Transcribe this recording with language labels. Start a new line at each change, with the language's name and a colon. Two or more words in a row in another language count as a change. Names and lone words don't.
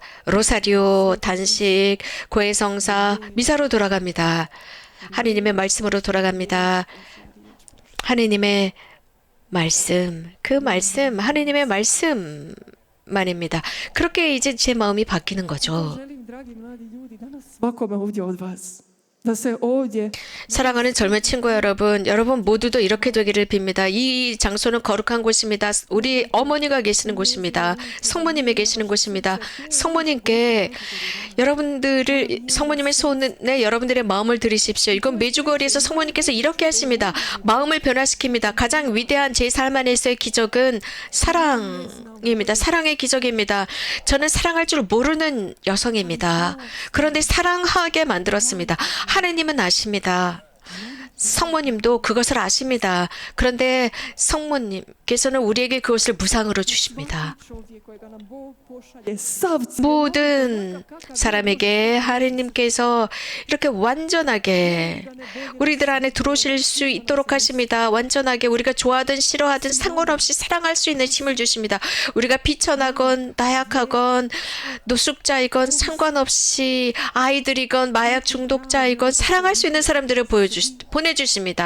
Korean: 로사리오, 단식, 고해성사, 미사로 돌아갑니다. 하느님의 말씀으로 돌아갑니다. 하느님의 말씀, 그 말씀, 하느님의 말씀만입니다. 그렇게 이제 제 마음이 바뀌는 거죠.
Croatian: Želim, dragi mladi ljudi, danas svakome ovdje od vas da se ovdje
Korean: 사랑하는 젊은 친구 여러분, 여러분 모두도 이렇게 되기를 빕니다. 이 장소는 거룩한 곳입니다. 우리 어머니가 계시는 곳입니다. 성모님이 계시는 곳입니다. 성모님께 여러분들을 성모님의 손에 여러분들의 마음을 들이십시오. 이건 메주거리에서 성모님께서 이렇게 하십니다. 마음을 변화시킵니다. 가장 위대한 제 삶 안에서의 기적은 사랑입니다. 사랑의 기적입니다. 저는 사랑할 줄 모르는 여성입니다. 그런데 사랑하게 만들었습니다. 하느님은 아십니다. 성모님도 그것을 아십니다. 그런데 성모님께서는 우리에게 그것을 무상으로 주십니다.
Croatian: čovjek kojega nam Bog pošalje sav
Korean: 모든 사람에게 하느님께서 이렇게 완전하게 우리들 안에 들어오실 수 있도록 하십니다. 완전하게 우리가 좋아하든 싫어하든 상관없이 사랑할 수 있는 힘을 주십니다. 우리가 비천하건 나약하건 노숙자이건 상관없이 아이들이건 마약 중독자이건 사랑할 수 있는 사람들을 보내주십니다.